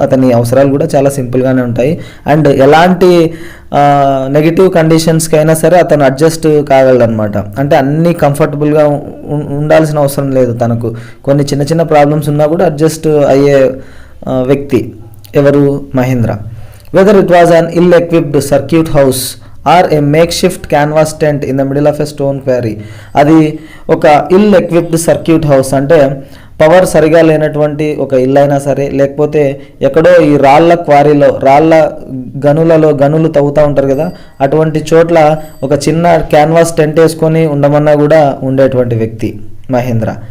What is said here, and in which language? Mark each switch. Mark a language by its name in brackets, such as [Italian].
[Telugu] అతని అవసరాలు కూడా చాలా సింపుల్గానే ఉంటాయి. అండ్ ఎలాంటి నెగిటివ్ కండిషన్స్కి అయినా సరే అతను అడ్జస్ట్ కాగలడనమాట. అంటే అన్నీ కంఫర్టబుల్గా ఉండాల్సిన అవసరం లేదు తనకు. కొన్ని చిన్న చిన్న ప్రాబ్లమ్స్ ఉన్నా కూడా అడ్జస్ట్ అయ్యే వ్యక్తి ఎవరు? Mahindra. [English] Whether it was an ill-equipped circuit house or a makeshift canvas tent in the middle of a stone quarry. [Telugu] అది ఒక [English] ill-equipped circuit house [Telugu] అంటే పవర్ సరిగా లేనటువంటి ఒక ఇల్లు అయినా సరే, లేకపోతే ఎక్కడో ఈ రాళ్ళ క్వారీలో, రాళ్ళ గనులు తవ్వుతూ ఉంటారు కదా, అటువంటి చోట్ల ఒక చిన్న క్యాన్వాస్ టెంట్ వేసుకొని ఉండమన్నా కూడా ఉండేటువంటి వ్యక్తి మహేంద్ర.